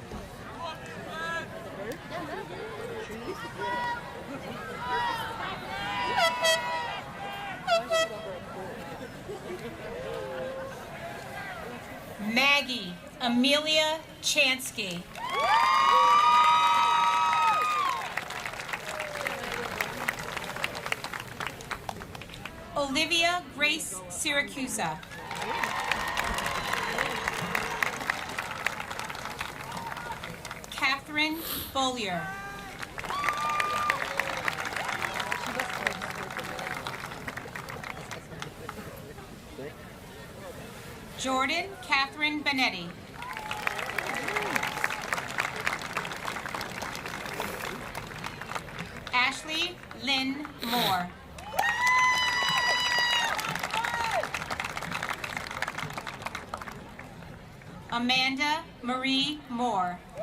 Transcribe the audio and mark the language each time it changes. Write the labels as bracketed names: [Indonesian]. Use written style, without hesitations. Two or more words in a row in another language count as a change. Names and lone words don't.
[English] Trees. Maggie Amelia Chansky. Olivia Grace Syracusa. Catherine Bollier. Jordan Catherine Benetti. Ashley Lynn Moore. Amanda Marie Moore.